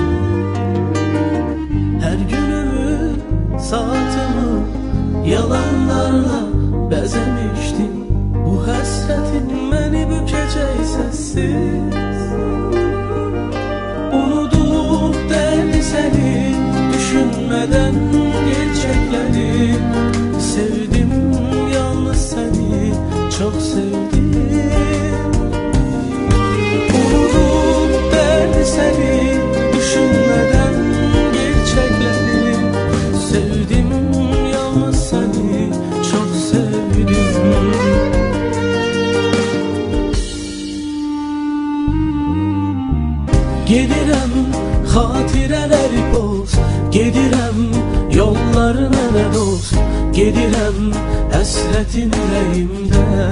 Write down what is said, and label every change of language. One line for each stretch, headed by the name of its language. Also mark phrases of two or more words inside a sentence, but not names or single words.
Azerbaijani: Her günümü, saatimi yalanlarla bəzəmişdim, bu həsrətin məni bükəcək səssiz.
Turkish: Unudup derdi seni düşünmeden gerçekleri, sevdim yalnız seni, çok sevdim. Unutup derdi seni düşünmeden gerçekleri, sevdim yalnız seni, çok sevdim.
Azerbaijani: Gedirəm xatirələri boz, gedirəm yollarına nə dost, gedirəm həsrətin ürəyimdə.